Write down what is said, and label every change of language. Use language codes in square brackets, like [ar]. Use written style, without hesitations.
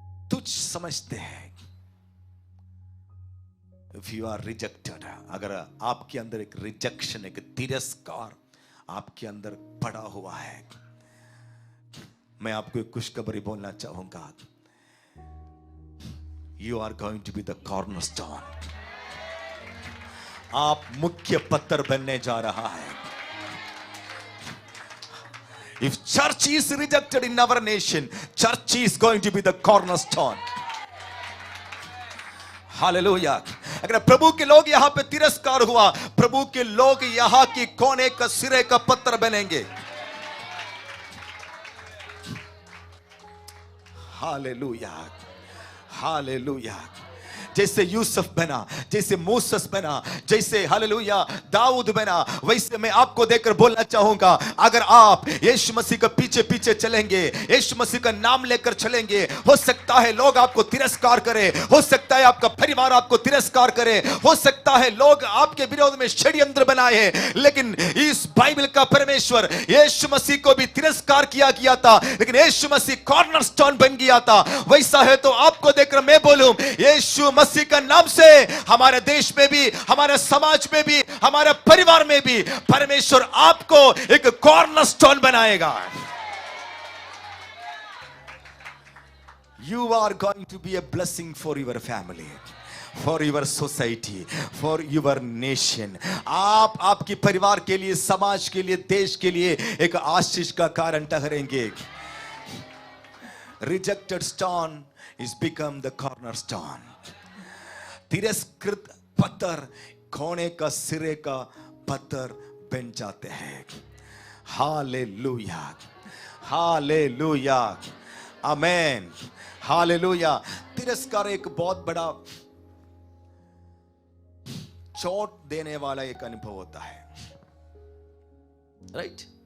[hi] तुच्छ समझते हैं, [en] if you are rejected, [hi] अगर आपके अंदर एक रिजेक्शन, एक तिरस्कार आपके अंदर पड़ा हुआ है, मैं आपको एक खुशखबरी बोलना चाहूंगा। [en] You are going to be the cornerstone। [hi] आप मुख्य पत्थर बनने जा रहा है। [en] If church is rejected in our nation, church is going to be the cornerstone। [hi] Hallelujah. अगर प्रभु के लोग यहां पे तिरस्कार हुआ, प्रभु के लोग यहां की कोने का सिरे का पत्थर बनेंगे। हालेलुया। हालेलुया। जैसे यूसुफ बना, जैसे मूसस बना, जैसे हालेलुया दाऊद बना, वैसे मैं आपको देखकर बोलना चाहूंगा, अगर आप यीशु मसीह के पीछे पीछे चलेंगे, यीशु मसीह का नाम लेकर चलेंगे, हो सकता है लोग आपको तिरस्कार करें, हो सकता है आपका परिवार आपको तिरस्कार करे, हो सकता है लोग आपके विरोध में षड्यंत्र बनाए, लेकिन इस बाइबल का परमेश्वर यीशु मसीह को भी तिरस्कार किया गया था, लेकिन यीशु मसीह कॉर्नरस्टोन बन गया था। वैसा है तो आपको देखकर मैं बोलूं, यीशु मसीह का नाम से हमारे देश में भी, हमारे समाज में भी, हमारे परिवार में भी परमेश्वर आपको एक कॉर्नरस्टोन बनाएगा। [en] You are going to be a blessing for your family, for your society, for your nation। [hi] आप आपके परिवार के लिए, समाज के लिए, देश के लिए एक आशीष का कारण ठहरेंगे। [en] Rejected stone is become the cornerstone। [hi] तिरस्कृत पत्थर कोने का सिरे का पत्थर बन जाते हैं। हालेलुया। हालेलुया, आमेन, हालेलुया। तिरस्कार एक बहुत बड़ा चोट देने वाला एक अनुभव होता है, राइट?